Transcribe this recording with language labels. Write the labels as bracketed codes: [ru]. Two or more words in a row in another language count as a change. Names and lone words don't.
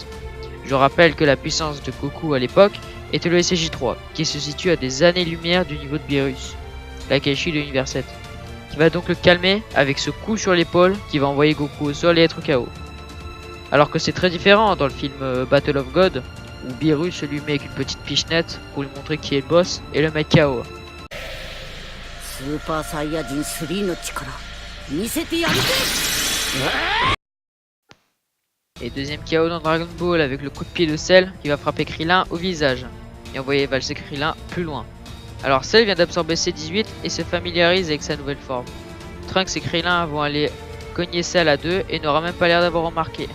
[fr] Je rappelle que la puissance de Goku à l'époque était le SCJ3, qui se situe à des années-lumière du niveau de Beerus, la Kaishi de l'univers 7, qui va donc le calmer avec ce coup sur l'épaule qui va envoyer Goku au sol et être KO. Alors que c'est très différent dans le film Battle of God, où Beerus se lui met avec une petite pichenette pour lui montrer qui est le boss et le mettre KO. [ja] Super Saiyajin 3 の力見せてやるぜ。 [fr] Et deuxième KO dans Dragon Ball avec le coup de pied de Cell qui va frapper Krillin au visage et envoyer valser Krillin plus loin. Alors Cell vient d'absorber C18 et se familiarise avec sa nouvelle forme. Trunks et Krillin vont aller cogner Cell à deux et n'aura même pas l'air d'avoir remarqué.